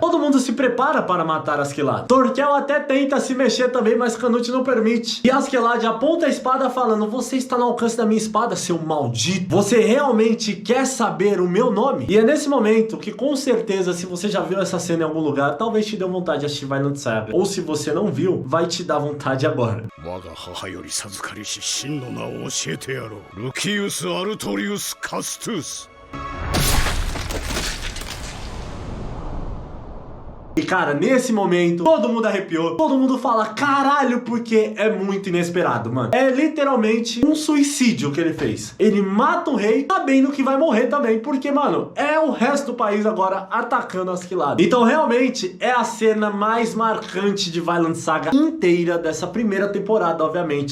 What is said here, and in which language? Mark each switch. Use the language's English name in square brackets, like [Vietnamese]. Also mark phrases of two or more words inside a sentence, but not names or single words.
[Portuguese] Todo mundo se prepara para matar Askeladd. Thorkel até tenta se mexer também, mas Canute não permite. E Askeladd aponta a espada falando: você está no alcance da minha espada, seu maldito. Você realmente quer saber o meu nome? E é nesse momento que, com certeza, se você já viu essa cena em algum lugar, talvez te dê vontade de assistir Vinland Saga. Ou se você não viu, vai te dar vontade agora. [Japanese] 我が母より授かりし真の名を教えてやろう。ルキウス・アルトリウス・カストゥス。 [Portuguese] E cara, nesse momento, todo mundo arrepiou, todo mundo fala caralho, porque é muito inesperado, mano. É literalmente um suicídio que ele fez. Ele mata o rei sabendo que vai morrer também, porque, mano, é o resto do país agora atacando Askeladd. Então, realmente, é a cena mais marcante de Vinland Saga inteira dessa primeira temporada, obviamente.